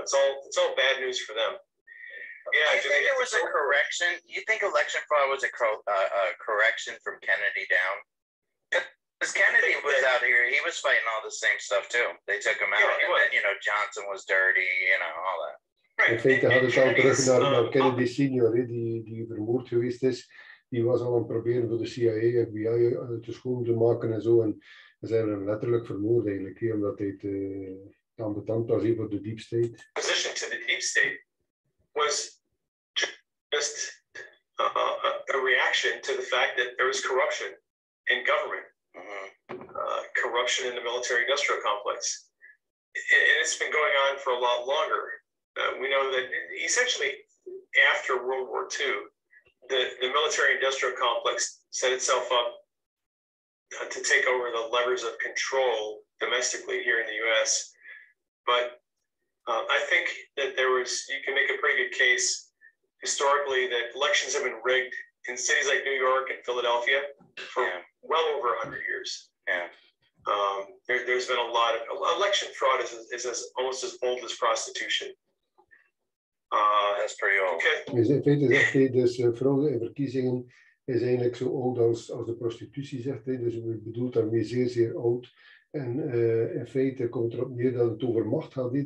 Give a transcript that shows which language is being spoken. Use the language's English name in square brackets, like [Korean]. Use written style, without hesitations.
[English] It's all bad news for them. Yeah. Do you think there was a correction? You think election fraud was a correction from Kennedy down? Because Kennedy was out here, he was fighting all the same stuff too. They took him out, and then, Johnson was dirty, all that. [Dutch] In feite had het al terug naar Kennedy senior, die vermoord geweest is. Die was al aan het proberen voor de CIA, FBI te schoon te maken en zo. En ze zijn hem letterlijk vermoord eigenlijk, omdat hij te ambetant was voor de deep state. [English] Position to the deep state was just a reaction to the fact that there was corruption in government. Corruption in the military-industrial complex. And it's been going on for a lot longer. We know that essentially after World War II, the military-industrial complex set itself up to take over the levers of control domestically here in the U.S. But I think that you can make a pretty good case historically that elections have been rigged in cities like New York and Philadelphia for well over 100 years. Yeah. There's been a lot of election fraud is almost as old as prostitution. That's pretty old. Okay. [Dutch] Dus in feite zegt hij, dus fraude in verkiezingen is eigenlijk zo oud als de prostitutie, zegt hij. Dus we bedoelt daarmee zeer, zeer oud. En in feite komt erop neer dat het over macht gaat.